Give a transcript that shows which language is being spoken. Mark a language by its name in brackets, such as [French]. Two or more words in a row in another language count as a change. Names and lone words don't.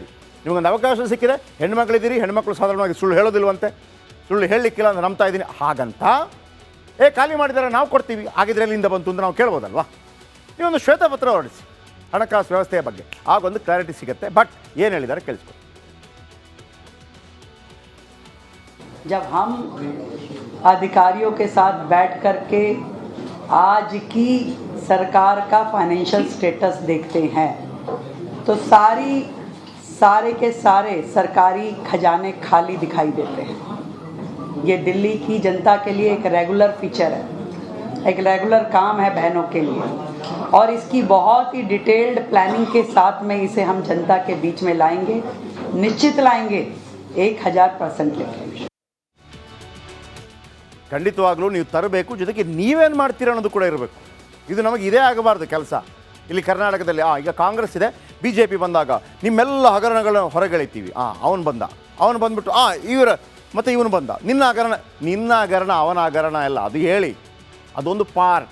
[Kannada] ನಿಮಗೊಂದು ಅವಕಾಶ ಸಿಕ್ಕಿದೆ, ಹೆಣ್ಮಕ್ಳಿದ್ದೀರಿ, ಹೆಣ್ಮಕ್ಳು ಸಾಧಾರಣವಾಗಿ ಸುಳ್ಳು ಹೇಳೋದಿಲ್ವಂತೆ, ಸುಳ್ಳು ಹೇಳಲಿಕ್ಕಿಲ್ಲ ಅಂತ ನಂಬ್ತಾ ಇದ್ದೀನಿ. ಹಾಗಂತ ಖಾಲಿ ಮಾಡಿದರೆ ನಾವು ಕೊಡ್ತೀವಿ, ಆಗಿದ್ರೆ ಎಲ್ಲಿಂದ ಬಂತು ಅಂತ ನಾವು ಕೇಳ್ಬೋದಲ್ವಾ. ನೀವೊಂದು ಶ್ವೇತಪತ್ರ ಹೊರಡಿಸಿ ಹಣಕಾಸು ವ್ಯವಸ್ಥೆಯ ಬಗ್ಗೆ, ಆಗೊಂದು ಕ್ಲಾರಿಟಿ ಸಿಗುತ್ತೆ. ಬಟ್ ಏನು ಹೇಳಿದ್ದಾರೆ ಕೇಳಿಸ್ಕೊ. [Hindi] जब हम अधिकारियों के साथ बैठ करके आज की सरकार का [English] financial status [Hindi] देखते हैं तो सारे के सारे सरकारी खजाने खाली दिखाई देते हैं। ये दिल्ली की जनता के लिए एक [English] regular feature [Hindi] है, एक रेगुलर काम है बहनों के लिए, और इसकी बहुत ही [English] detailed planning [Hindi] के साथ में इसे हम जनता के बीच में लाएंगे, निश्चित लाएंगे 1000% लेके। [Kannada] ಖಂಡಿತವಾಗ್ಲೂ ನೀವು ತರಬೇಕು, ಜೊತೆಗೆ ನೀವೇನು ಮಾಡ್ತೀರ ಅನ್ನೋದು ಕೂಡ ಇರಬೇಕು. ಇದು ನಮಗೆ ಇದೇ ಆಗಬಾರ್ದು ಕೆಲಸ. ಇಲ್ಲಿ ಕರ್ನಾಟಕದಲ್ಲಿ ಈಗ ಕಾಂಗ್ರೆಸ್ ಇದೆ, ಬಿ ಜೆ ಪಿ ಬಂದಾಗ ನಿಮ್ಮೆಲ್ಲ ಹಗರಣಗಳನ್ನು ಹೊರಗೆಳಿತೀವಿ. ಅವನು ಬಂದ್ಬಿಟ್ಟು ಇವರು ಮತ್ತು ಇವನು ಬಂದ, ನಿನ್ನ ಹಗರಣ ಅವನ ಹಗರಣ ಎಲ್ಲ ಅದು ಹೇಳಿ, ಅದೊಂದು ಪಾರ್ಟ್.